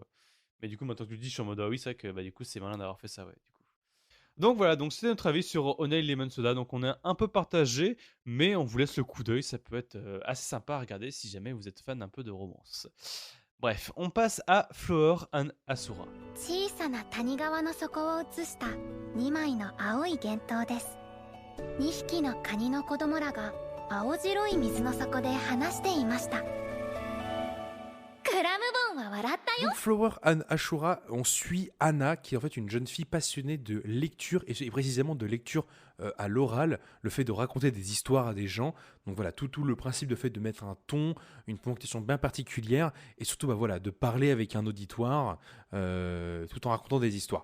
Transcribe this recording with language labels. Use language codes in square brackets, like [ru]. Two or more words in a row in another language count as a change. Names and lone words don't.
[fr] Mais du coup, maintenant que tu le dis, je suis en mode, ah oui, c'est vrai que bah, du coup, c'est malin d'avoir fait ça, ouais, du coup. Donc voilà, donc c'était notre avis sur Honey Lemon Soda. Donc on est un peu partagé, mais on vous laisse le coup d'œil. Ça peut être assez sympa à regarder si jamais vous êtes fan un peu de romance. Bref, on passe à Flower and Asura. [ja] 小さな谷川の底を映した2枚の青い幻灯です。2匹のカニの子供らが青白い水の底で話していました。クラムボンは笑ったよ。 [fr] Donc, Flower and Ashura, on suit Anna, qui est en fait une jeune fille passionnée de lecture, et précisément de lecture à l'oral, le fait de raconter des histoires à des gens. Donc voilà, tout le principe de fait de mettre un ton, une ponctuation bien particulière, et surtout bah, voilà, de parler avec un auditoire tout en racontant des histoires.